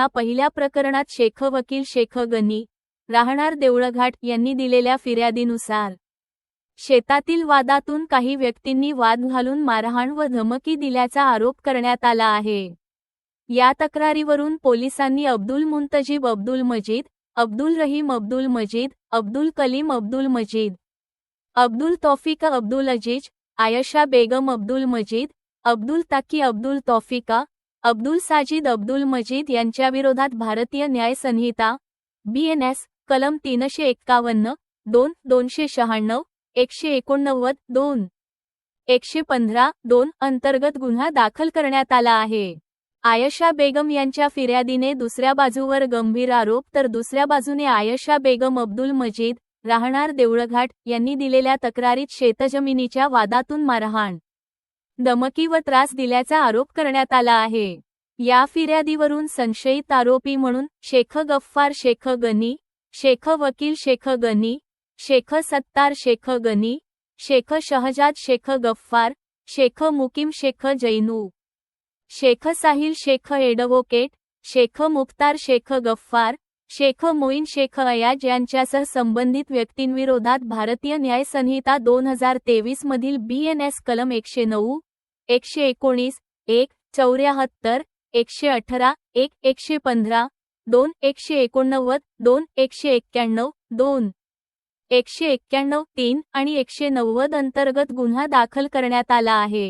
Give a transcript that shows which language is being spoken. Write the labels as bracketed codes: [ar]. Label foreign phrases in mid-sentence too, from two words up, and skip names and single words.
[mr] पहिल्या प्रकरणात शेख वकील शेख गनी, राहणार देऊळघाट यांनी दिलेल्या फिर्यादीनुसार शेतातील वादातून काही व्यक्तींनी वाद घालून मारहाण व धमकी दिल्याचा आरोप करण्यात आला आहे। या तक्रारीवरून पोलिसांनी अब्दुल मुंतजीब अब्दुल मजीद, अब्दुल रहीम अब्दुल मजीद, अब्दुल कलीम अब्दुल मजीद, अब्दुल तौफिक अब्दुल अजीज, आयशा बेगम अब्दुल मजीद, अब्दुल ताकी अब्दुल तौफिका, अब्दुल साजिद अब्दुल मजीद यांच्याविरोधात भारतीय न्याय संहिता BNS कलम 351, 2, 296, 189, 2, 115, 2 अंतर्गत गुन्हा दाखल करण्यात आला आहे। आयशा बेगम यांच्या फिर्यादीने दुसऱ्या बाजूवर गंभीर आरोप, तर दुसऱ्या बाजूने आयशा बेगम अब्दुल मजीद, राहणार देऊळघाट यांनी दिलेल्या तक्रारीत शेतजमिनीच्या वादातून मारहाण, धमकी व त्रास दिल्याचा आरोप करण्यात आला आहे। या फिर्यादीवरून संशयित आरोपी म्हणून शेख गफ्फार शेख गनी, शेख वकील शेख गनी, शेख सत्तार शेख गनी, शेख शहजाद शेख गफ्फार, शेख मुकीम शेख जैनू, शेख साहिल शेख एडवोकेट, शेख मुख्तार शेख गफ्फार, शेख मोईन शेख अयाज यांच्यासह संबंधित व्यक्तींविरोधात भारतीय न्याय संहिता 2023 मधील BNS कलम 109, 119, 1, 74, 118, 1, 115, 2, 189, 2, 191, 2, 191, 3 आणि 190 अंतर्गत गुन्हा दाखल करण्यात आला आहे।